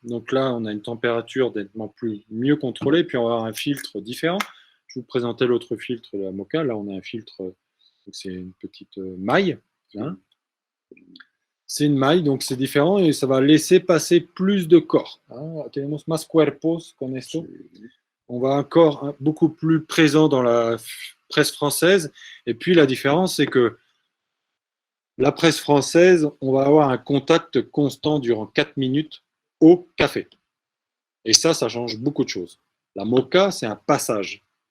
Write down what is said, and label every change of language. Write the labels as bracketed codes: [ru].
[fr] Donc là, on a une température nettement mieux contrôlée. Puis on va avoir un filtre différent. Je vous présentais l'autre filtre de la Moka. Là, on a un filtre, c'est une petite maille. Hein. C'est une maille, donc c'est différent et ça va laisser passer plus de corps. Hein. [es] Tenemos más cuerpos con esto. [fr] On va un corps beaucoup plus présent dans la presse française. Et puis la différence, c'est que la presse française, on va avoir un contact constant durant 4 minutes au café. Et ça change beaucoup de choses. La Moka, c'est un passage.